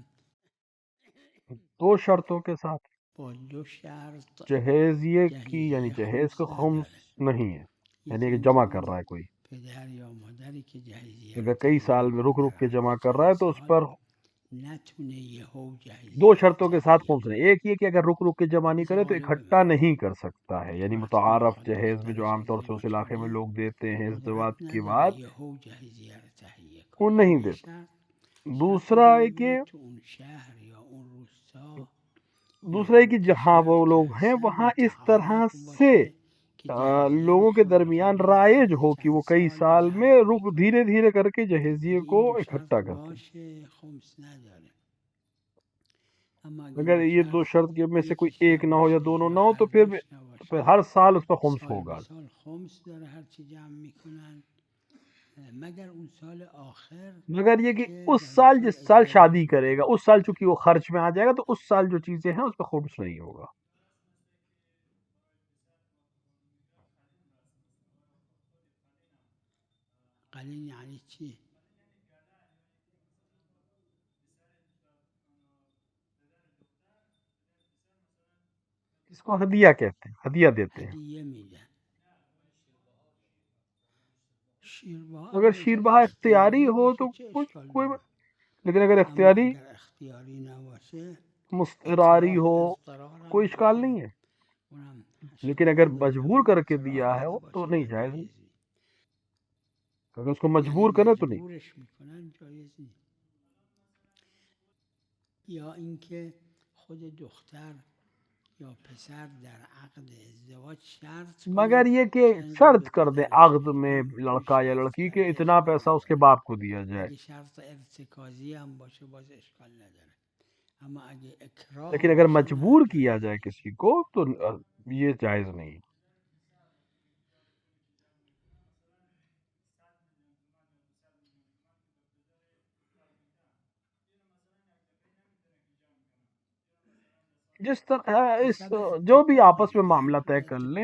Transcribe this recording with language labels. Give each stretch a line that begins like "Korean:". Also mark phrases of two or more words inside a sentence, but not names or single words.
Urdu: دو شرطوں کے ساتھ
Persian: با دو شرط
Urdu: جہیزیے کی، یعنی جہیز کا خمس نہیں ہے، یعنی کہ جمع کر رہا ہے کوئی،
Persian: پدر یا مادری که جهیزیه
Urdu: اگر کئی سال میں رک رک کے جمع کر رہا ہے تو اس پر
Persian: نتونه یهو جهیزیه
Urdu: دو شرطوں کے ساتھ خمس نہیں۔ ایک یہ کہ اگر رک رک کے جمع نہیں کرے تو اکٹھا نہیں کر سکتا ہے، یعنی متعارف جہیز میں جو عام طور سے اس علاقے میں لوگ دیتے ہیں ازدواج کے بعد
Persian: یهو جهیزیه رو تهیه
Urdu: وہ
Persian: کنه.
Urdu: نہیں دیتے۔ دوسرا ہے کہ
Persian: تو اون شهر یا اون روستا
Urdu: کہ جہاں وہ لوگ ہیں وہاں اس طرح سے لوگوں کے درمیان رائج ہو کہ وہ کئی سال میں دھیرے دھیرے کر کے جہیزیے کو اکٹھا کرتے ہیں۔
Persian: خمس نداره. اما
Urdu: اگر یہ دو شرط کے میں سے کوئی ایک نہ ہو یا دونوں نہ ہو تو پھر ہر سال اس پر خمس ہوگا۔
Persian: سال خمس داره هر چی جمع میکنن مگر اون سال آخر
Urdu: مگر یہ کہ اس سال جس سال شادی کرے گا اس سال چونکہ وہ خرچ میں آ جائے گا تو اس سال جو چیزیں ہیں اس پہ خمس نہیں ہوگا۔
Persian: قليل يعني چی؟
Urdu: اس کو ہدیہ کہتے ہیں، ہدیہ دیتے ہیں.
Persian: هدیه میدن. شیربها
Urdu: اگر شیر بہا اختیاری ہو تو
Persian: چه
Urdu: کچھ
Persian: اشکال
Urdu: کوئی
Persian: نداره.
Urdu: لیکن اگر
Persian: اما اختیاری اگر اختیاری نباشه مستراری اکراه
Urdu: ہو
Persian: اضطرار هم
Urdu: کوئی اشکال
Persian: باشه
Urdu: نہیں ہے،
Persian: اونم
Urdu: لیکن اگر مجبور کر کے دیا ہے وہ تو نہیں جائز نہیں.
Persian: جایز نیست.
Urdu: اگر اس کو
Persian: یعنی
Urdu: مجبور کرے تو نہیں.
Persian: مجبورش میکنن جایز نیست. یا اینکه خود دختر یا پسر در عقد ازدواج شرط کنه
Urdu: مگر یہ کہ
Persian: که اینقدر
Urdu: شرط
Persian: به
Urdu: کر دیں
Persian: پدرش
Urdu: عقد میں
Persian: میدم، کوئی
Urdu: لڑکا یا
Persian: شرط
Urdu: لڑکی کہ
Persian: کرده
Urdu: اتنا
Persian: اشکال
Urdu: پیسہ اس کے
Persian: نداره.
Urdu: باپ کو دیا جائے.
Persian: اگه شرط ارتکازی هم باشه باز اشکال نداره. اما اگه اکراه
Urdu: لیکن اگر
Persian: باشه نه
Urdu: مجبور
Persian: جایز
Urdu: کیا
Persian: نیست.
Urdu: جائے کسی کو تو یہ جائز نہیں. جس طرح اس جو بھی آپس میں معاملہ طے کر لیں،